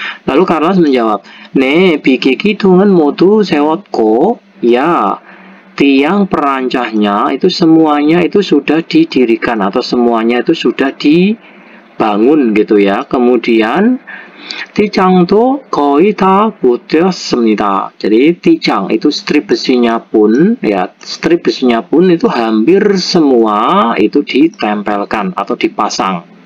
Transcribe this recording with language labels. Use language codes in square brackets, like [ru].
[id] Lalu Carlos menjawab, [ko] 네, 비계 기둥은 모두 세웠고. [id] ya, tiang perancahnya itu semuanya itu sudah didirikan atau semuanya itu sudah bangun gitu ya. Kemudian [ko] Tijang도 거의 다 붙었습니다. [id] Jadi tijang itu strip besinya pun ya, strip besinya pun itu hampir semua itu ditempelkan atau dipasang.